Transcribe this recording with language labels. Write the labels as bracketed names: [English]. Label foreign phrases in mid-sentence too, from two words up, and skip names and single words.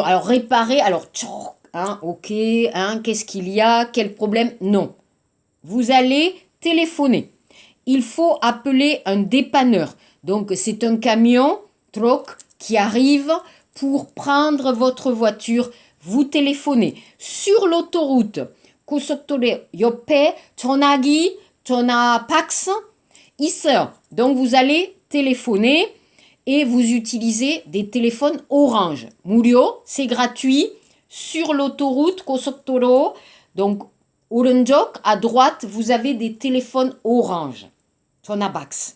[French] Alors réparer, ok, qu'est-ce qu'il y a, quel problème? Non. Vous allez téléphoner. Il faut appeler un dépanneur. Donc c'est un camion, truck, qui arrive pour prendre votre voiture. Vous téléphonez. Sur l'autoroute, [Korean] 고속도로에 옆에 전화기, 전화 박스 있어요. [French] Donc vous allez téléphoner et vous utilisez des téléphones Orange. 무료, c'est gratuit. Sur l'autoroute, 고속도로, donc 오른쪽, à droite, vous avez des téléphones Orange. [Korean] 전화박스.